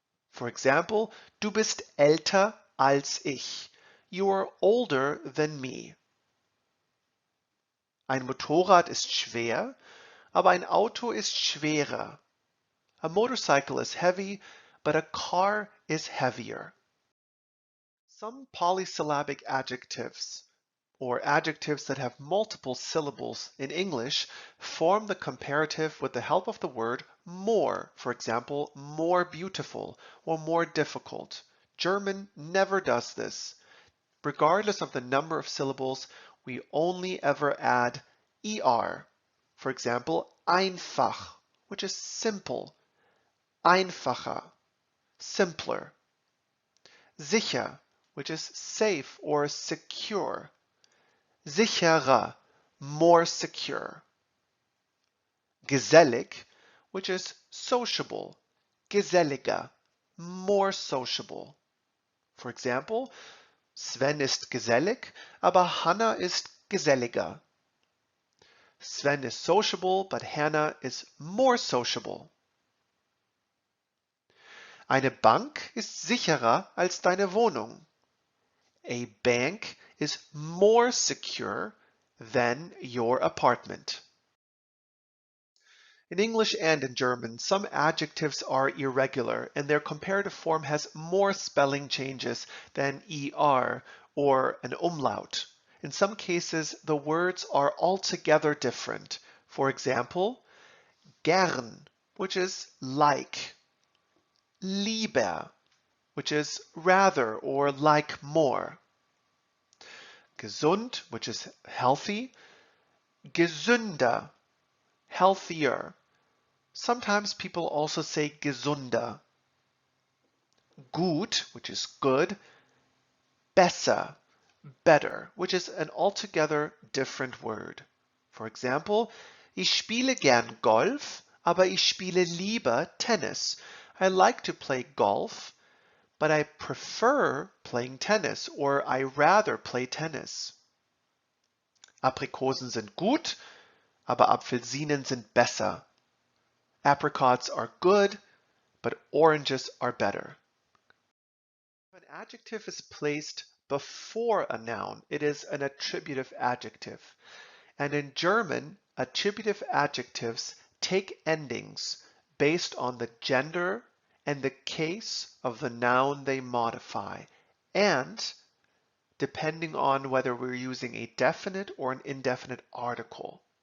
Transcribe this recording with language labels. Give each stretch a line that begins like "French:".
English: For example,
German: du bist älter als ich.
English: You are older than me.
German: Ein Motorrad ist schwer, aber ein Auto ist schwerer.
English: A motorcycle is heavy, but a car is heavier. Some polysyllabic adjectives, or adjectives that have multiple syllables in English, form the comparative with the help of the word more. For example, more beautiful or more difficult. German never does this. Regardless of the number of syllables, we only ever add er. For example, einfach, which is simple. Einfacher, simpler. Sicher, which is safe or secure. Sicherer, more secure. Gesellig, which is sociable. Geselliger, more sociable. For example,
German: Sven ist gesellig, aber Hannah ist geselliger.
English: Sven is sociable, but Hannah is more sociable.
German: Eine Bank ist sicherer als deine Wohnung.
English: A bank is more secure than your apartment. In English and in German, some adjectives are irregular and their comparative form has more spelling changes than er or an umlaut. In some cases, the words are altogether different. For example, gern, which is like. Lieber, which is rather or like more. Gesund, which is healthy. Gesünder, healthier. Sometimes people also say gesunder. Gut, which is good. Besser, better, which is an altogether different word. For example,
German: ich spiele gern Golf, aber ich spiele lieber Tennis.
English: I like to play golf, but I prefer playing tennis, or I rather play tennis.
German: Aprikosen sind gut, aber Apfelsinen sind besser.
English: Apricots are good, but oranges are better. If an adjective is placed before a noun, it is an attributive adjective. And in German, attributive adjectives take endings based on the gender and the case of the noun they modify, and depending on whether we're using a definite or an indefinite article.